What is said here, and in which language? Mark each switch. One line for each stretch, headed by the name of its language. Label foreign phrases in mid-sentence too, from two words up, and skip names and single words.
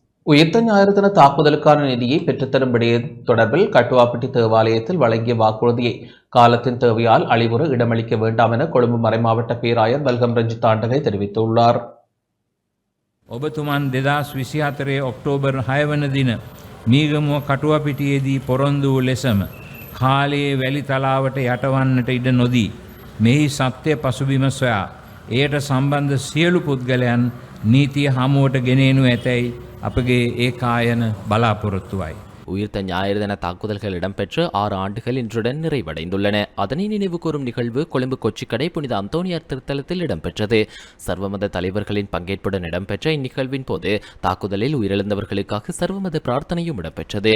Tamil: உயிர்த்த ஞாயிறு தின தாக்குதலுக்கான நிதியை பெற்றுத்தரும் விடயம் தொடர்பில் கட்டுவாப்பட்டி தேவாலயத்தில் வழங்கிய வாக்குறுதியை காலத்தின் தேவையால் அழிவுற இடமளிக்க வேண்டாம் என கொழும்பு மறைமாவட்ட பேராயர் வெல்கம் ரஞ்சித் தாண்டகை தெரிவித்துள்ளார்.
Sinhala: ඔබතුමන් 2024 ඔක්තෝබර් 6 වන දින මීගමුව කටුවපිටියේදී පොරොන්දු වූ ලෙසම කාලයේ වැලි තලාවට යටවන්නට ඉඩ නොදී මෙහි සත්‍ය පසුබිම සොයා එයට සම්බන්ධ සියලු පුද්ගලයන් නීතිය හමුවට ගෙන එනු ඇතැයි අපගේ ඒකායන බලාපොරොත්තුවයි.
Tamil: உயிர்த்த ஞாயிறு தின தாக்குதல்கள் இடம்பெற்று 6 ஆண்டுகள் இன்றுடன் நிறைவடைந்துள்ளன. அதனை நினைவு கூறும் நிகழ்வு கொழும்பு கொச்சிக்கடை புனித அந்தோனியார் திருத்தலத்தில் இடம்பெற்றது. சர்வமத தலைவர்களின் பங்கேற்புடன் இடம்பெற்ற இந்நிகழ்வின் போது தாக்குதலில் உயிரிழந்தவர்களுக்காக சர்வமத பிரார்த்தனையும் இடம்பெற்றது.